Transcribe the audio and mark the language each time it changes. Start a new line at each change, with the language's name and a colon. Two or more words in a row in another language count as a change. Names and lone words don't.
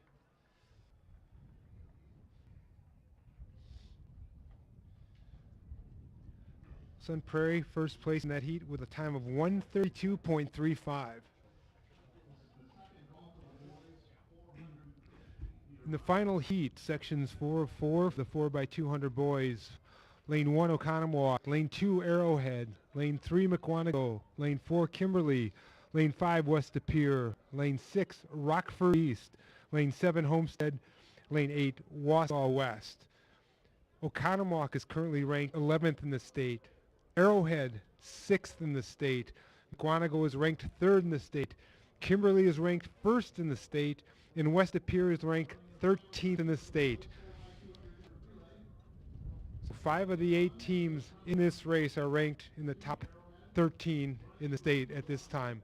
English: Sun Prairie first place in that heat with a time of 1:32.35. In the final heat, sections 4 of 4 for the 4x200 boys. Lane 1, Oconomowoc. Lane 2, Arrowhead. Lane 3, McWanago. Lane 4, Kimberly. Lane 5, West De Pere. Lane 6, Rockford East. Lane 7, Homestead. Lane 8, Wausau West. Oconomowoc is currently ranked 11th in the state. Arrowhead, 6th in the state. McWanago is ranked 3rd in the state. Kimberly is ranked 1st in the state. And West De Pere is ranked 13th in the state. So 5 of the 8 teams in this race are ranked in the top 13 in the state at this time.